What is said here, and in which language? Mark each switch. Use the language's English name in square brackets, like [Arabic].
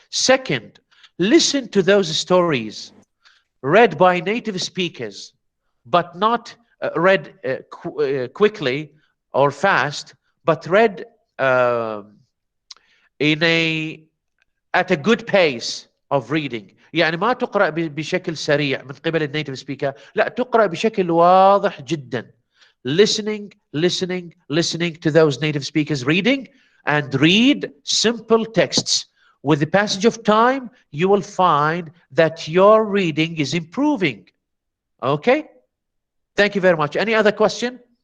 [English] Second, listen to those stories read by native speakers, but not read quickly or fast, but read at a good pace of reading. [Arabic] يعني ما تقرأ بشكل سريع من قبل النيتيف سبيكر، لا تقرأ بشكل واضح جدا. [English] Listening to those native speakers reading, and read simple texts. With the passage of time, you will find that your reading is improving. Okay? Thank you very much. Any other question?